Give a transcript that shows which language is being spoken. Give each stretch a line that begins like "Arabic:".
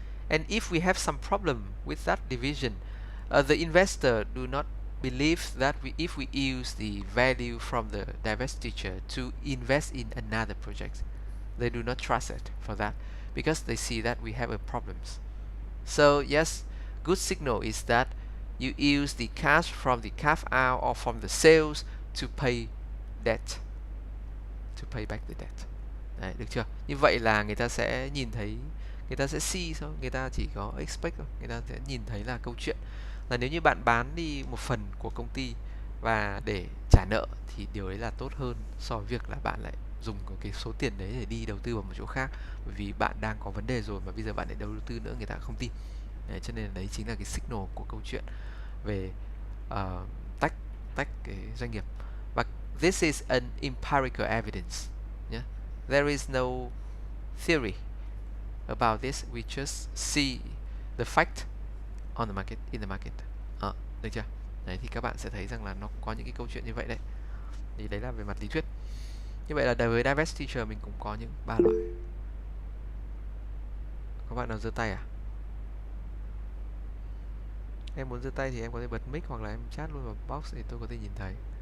English: And if we have some problem with that division, the investor do not believe that if we use the value from the divestiture to invest in another project, they do not trust it for that, because they see that we have a problems. So yes, good signal is that you use the cash from the carve out or from the sales to pay debt, to pay back the debt.
Vietnamese: Đấy, được chưa? Như vậy là người ta sẽ nhìn thấy, người ta sẽ see thôi, người ta chỉ có expect thôi, người ta sẽ nhìn thấy là câu chuyện là nếu như bạn bán đi một phần của công ty và để trả nợ thì điều đấy là tốt hơn so với việc là bạn lại dùng cái số tiền đấy để đi đầu tư vào một chỗ khác, bởi vì bạn đang có vấn đề rồi mà bây giờ bạn lại đầu tư nữa, người ta không tin. Đấy, cho nên đấy chính là cái signal của câu chuyện về tách cái doanh nghiệp.
English: But this is an empirical evidence. Yeah? There is no theory about this. We just see the fact on the market, in the market.
Vietnamese: Được chưa? Đấy, thì các bạn sẽ thấy rằng là nó có những cái câu chuyện như vậy đấy. Thì đấy là về mặt lý thuyết. Như vậy là đối với divestiture mình cũng có những 3 loại. Các bạn nào giơ tay à? Em muốn giơ tay thì em có thể bật mic hoặc là em chat luôn vào box để tôi có thể nhìn thấy.